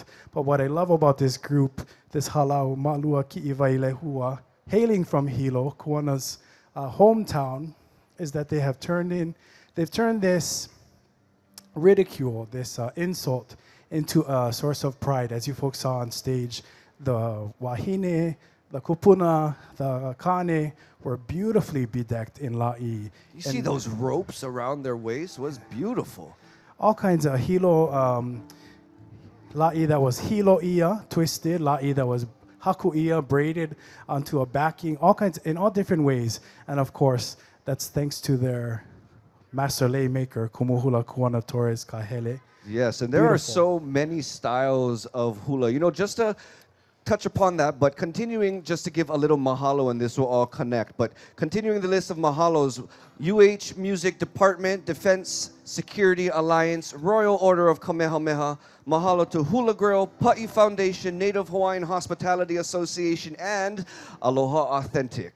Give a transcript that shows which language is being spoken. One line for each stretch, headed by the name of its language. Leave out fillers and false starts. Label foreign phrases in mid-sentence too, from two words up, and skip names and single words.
English: But what I love about this group, this halau Malua Ki'iwai Lehua, hailing from Hilo, Kuana's hometown, is that they've turned this ridicule, this insult, into a source of pride. As you folks saw on stage, the wahine, the kupuna, the kane were beautifully bedecked in la'i. You see those ropes around their waist? It was beautiful. All kinds of hilo, la'i that was
Hawaiian: hilo ia,
English: twisted, la'i that was
Hawaiian: haku ia,
English: braided onto a backing, in all different ways. And of course, that's thanks to their master lay maker, Kumuhula Kuana Torres Kahele. Yes, and there are so many styles of hula. You know, just to touch upon that, but continuing just to give a little mahalo, and this will all connect, but continuing the list of mahalos, UH Music Department, Defense Security Alliance, Royal Order of Kamehameha, mahalo to Hula Grill, Pa'i Foundation, Native Hawaiian Hospitality Association, and Aloha Authentic.